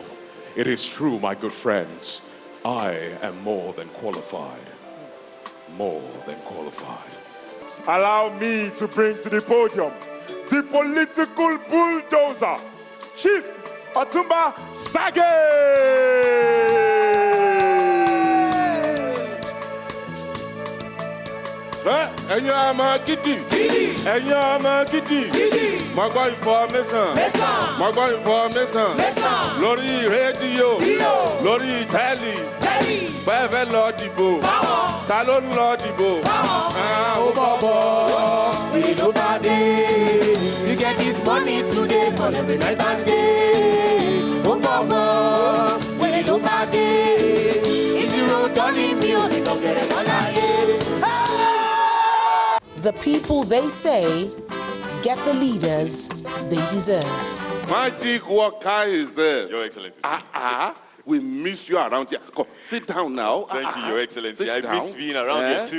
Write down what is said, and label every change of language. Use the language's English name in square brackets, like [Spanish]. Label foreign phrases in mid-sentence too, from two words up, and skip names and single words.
[English] It is true, my good friends, I am more than qualified. More than qualified. Allow me to bring to the podium the political bulldozer, Chief Otumba Sage! [Yoruba] Ẹ̀yin ọmọ gidi, ẹ̀yin ọmọ gidi, mo gbọ́ information, lórí rédíò, lórí tẹ́lì, bẹ́ẹ̀ fẹ́ lọ dìbò, ta ló ń lọ dìbò? Ó bọ̀bọ̀, [English] we no bad day, to get this money today, call every night and day. [Yoruba] Ó bọ̀bọ̀, [English] we no bad day, [Yoruba] ìṣirò tọ́lí mi ò ní kọ̀kẹ́rẹ́ lọ́la yé. [English] The people, they say, get the leaders they deserve. Magic worker is there. Your Excellency. We miss you around here. Come, sit down now. Thank you, Your Excellency. Sit I down. missed being around here too.